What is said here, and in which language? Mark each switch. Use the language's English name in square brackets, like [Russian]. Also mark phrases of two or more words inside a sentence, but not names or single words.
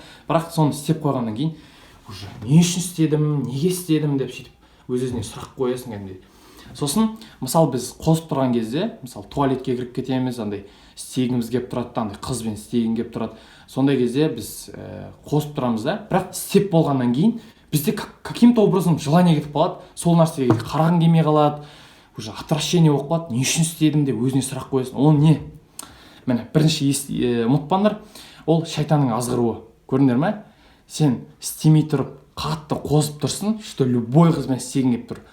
[Kazakh] Бірақ соны істеп қойғаннан кейін уже не үшін істедім, неге істедім деп сөйтіп өз-өзіңе сұрақ қоясың кәдімгідей. Сосын, мысалы, біз қосып тұрған кезде, мысалы, туалетке кіріп кетеміз, андай істегіміз келіп тұрады, андай қызбен істегім келіп тұрады. Сондай кезде біз қосып тұрамыз да, бірақ істеп болғаннан кейін бізде [Russian] каким-то образом желание [Kazakh] кетіп қалады, сол нәрсеге қарағың келмей қалады, [Russian] уже отвращение [Kazakh] болып қалады, не үшін істедім деп өзіне сұрақ қоясың. Ол не? Міне, бірінші ұмытпаңдар, ол шайтанның азғыруы. Көрдіңдер ме? Сен істемей тұрып, қатты қозып тұрсың, [Russian] что любой [Kazakh] қызбен істегің келіп тұр.